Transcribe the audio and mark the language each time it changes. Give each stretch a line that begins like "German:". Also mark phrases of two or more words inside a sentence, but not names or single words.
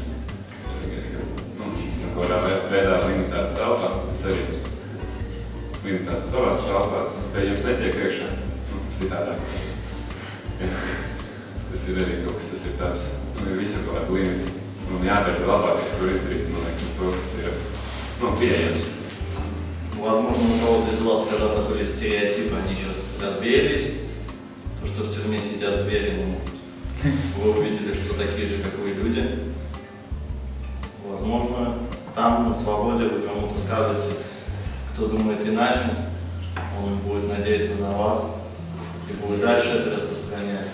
Latvian: Šis kaut kādā veidā limitēts telpā, es arī limitēts savās telpās, pie jums netiek iekšā, citādāk. Tas ir arī kaut kas, tas ir tāds, visur kaut kāda limita. Un jādara labākais, kur izdarīt, man liekas, to, kas ir pieejams.
Russian: Возможно, у кого-то из вас когда-то были стереотипы, они сейчас развеялись. То, что в тюрьме сидят звери, вы увидели, что такие же, как вы, люди. Возможно, там, на свободе, вы кому-то скажете, кто думает иначе, он будет надеяться на вас и будет дальше это распространять.